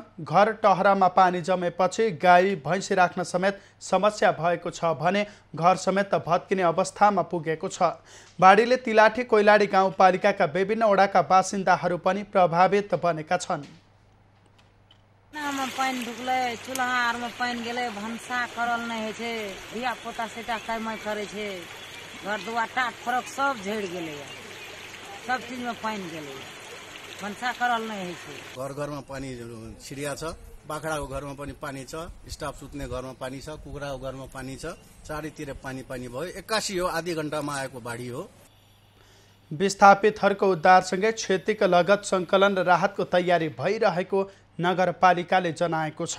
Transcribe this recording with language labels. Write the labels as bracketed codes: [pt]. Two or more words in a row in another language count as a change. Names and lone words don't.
[ne] घर टहरामा पानी जमेपछि गाई भैँसी राख्न समेत समस्या भएको छ भने घर समेत भत्किने अवस्थामा पुगेको छ। बाढीले तिलाठी कोइलाडी गाउँपालिकाका विभिन्न वडाका बासिन्दाहरू पनि प्रभावित बनेका छन्। [mai] पानी ढुकले चूल्हामा पानी गेले, भंसा करल नहीं है छे, धिया पोता सेटा कामय करे छे, घर दुआर टाट फरक सब झड़ गेले, सब चीज में पानी गेले, भंसा करल नहीं है छे। [ne] घर घरमा पानी छिरिया छ। बाखडाको घरमा पनि पानी छ, स्टाफ सुत्ने घरमा पानी छ, कुखुराको घरमा पानी छ, चारैतिर पानी पानी भयो। 81 हो, आधी घण्टामा आएको बाढी हो। विस्थापितहरूको उद्धारसँगै क्षतिको लगत सङ्कलन र राहतको तयारी भइरहेको नगरपालिकाले जनाएको छ।